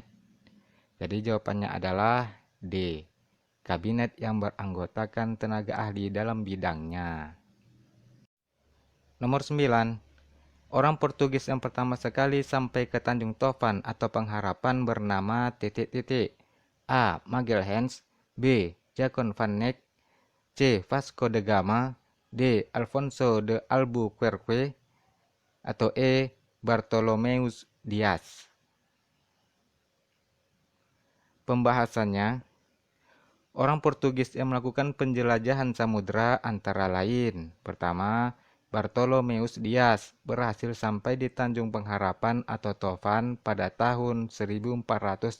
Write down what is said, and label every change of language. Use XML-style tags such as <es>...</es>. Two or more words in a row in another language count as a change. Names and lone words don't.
<id>Jadi jawabannya adalah D. Kabinet yang beranggotakan tenaga ahli dalam bidangnya. Nomor 9. Orang Portugis yang pertama sekali sampai ke Tanjung Topan atau Pengharapan bernama titik-titik. A. Magalhães, B. Jacon van Eyck, C. Vasco da Gama, D. Alfonso de Albuquerque, atau E. Bartolomeus Dias. Pembahasannya, orang Portugis yang melakukan penjelajahan samudra antara lain. Pertama, Bartolomeus Dias berhasil sampai di Tanjung Pengharapan atau Topan pada tahun 1486.</id>